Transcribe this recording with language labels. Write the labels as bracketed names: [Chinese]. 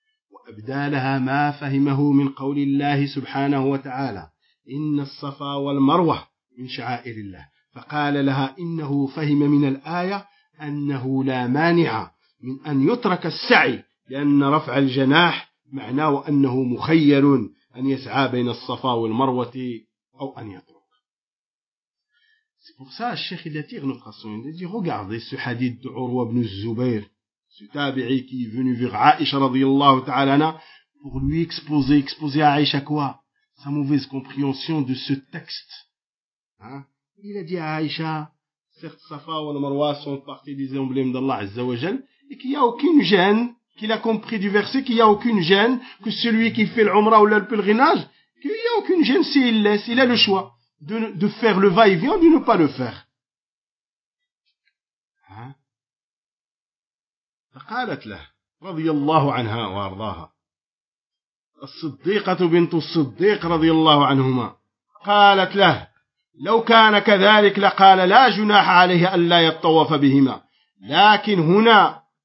[Arabic] وأبدى لها ما فهمه من قول الله سبحانه وتعالى إن الصفا والمروة من شعائر الله فقال لها إنه فهم من الآية أنه لا مانع من أن يترك السعي لأن رفع الجناح معناه أنه مخير أن يسعى بين الصفا والمروة أو أن يترك. [French] C'est pour ça الشيخ il attire notre attention. Il dit regardez ce hadith de Urwa ibn Zubair, ce tabi'i qui est venu vers Aïcha radiyallahu ta'ala pour lui exposer à Aïcha quoi? Sa mauvaise compréhension de ce texte. Il a dit à Aïcha, certes Safa ou Marwa sont partie des emblèmes d'Allah Azza wa Jal et qu'il n'y a aucune gêne. Qu'il a compris du verset qu'il n'y a aucune gêne, que celui qui fait l'umrah ou le pèlerinage, qu'il n'y a aucune gêne s'il laisse, il a le choix de faire le va-et-vient ou de ne pas le faire. [Arabic] فقالت له رضي الله عنها وارضاها الصديقة بنت الصديق رضي الله عنهما قالت له لو كان كذلك لقال لا جناح عليه ألا يطوف بهما لكن هنا